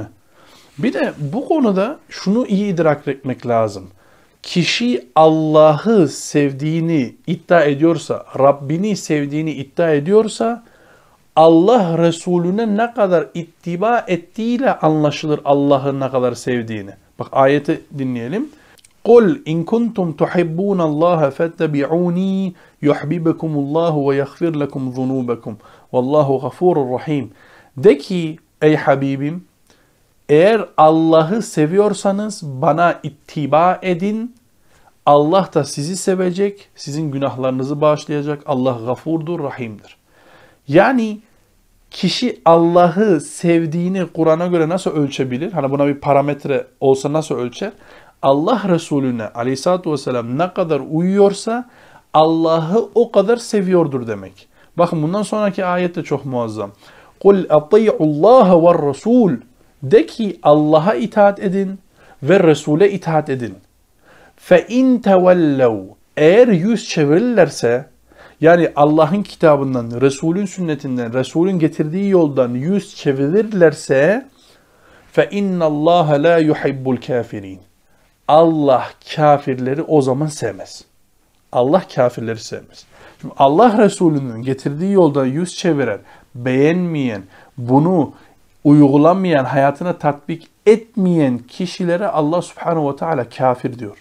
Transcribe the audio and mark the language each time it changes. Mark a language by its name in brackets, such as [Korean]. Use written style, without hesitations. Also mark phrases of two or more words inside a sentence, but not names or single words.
[Turkish] Bir de bu konuda şunu iyi idrak etmek lazım. Kişi Allah'ı sevdiğini iddia ediyorsa, Rabbini sevdiğini iddia ediyorsa, Allah Resulüne ne kadar ittiba ettiğiyle anlaşılır Allah'ı ne kadar sevdiğini. Bak ayeti dinleyelim. [Arabic] قُلْ اِنْ كُنْتُمْ تُحِبُّونَ اللّٰهَ فَاتَّبِعُونِي يُحْبِبَكُمُ اللّٰهُ وَيَغْفِرْ لَكُمْ ذُنُوبَكُمْ وَاللّٰهُ غَفُورٌ رَحِيمٌ. [Turkish] De ki ey Habibim, eğer Allah'ı seviyorsanız bana ittiba edin. Allah da sizi sevecek, sizin günahlarınızı bağışlayacak. Allah gafurdur, rahimdir. Yani kişi Allah'ı sevdiğini Kur'an'a göre nasıl ölçebilir? Hani buna bir parametre olsa nasıl ölçer? Allah Resulüne [Arabic] عليه الصلاة والسلام [Turkish] ne kadar uyuyorsa Allah'ı o kadar seviyordur demek. Bakın bundan sonraki ayet de çok muazzam. [Arabic] قُلْ اَطِيعُ اللّٰهَ وَالرَّسُولِ. [Turkish] De ki Allah'a itaat edin ve Resul'e itaat edin. [Arabic] فَاِنْ تَوَلَّوْا. [Turkish] Eğer yüz çevirirlerse, yani Allah'ın kitabından, Resul'ün sünnetinden, Resul'ün getirdiği yoldan yüz çevirirlerse [Arabic] فَاِنَّ اللّٰهَ لَا يُحِبُّ الْكَافِرِينَ. [Turkish] Allah kafirleri o zaman sevmez. Allah kafirleri sevmez. Şimdi Allah Resulü'nün getirdiği yoldan yüz çeviren, beğenmeyen, bunu uygulamayan, hayatına tatbik etmeyen kişilere Allah [Arabic] سبحانه وتعالى [Turkish] kafir diyor.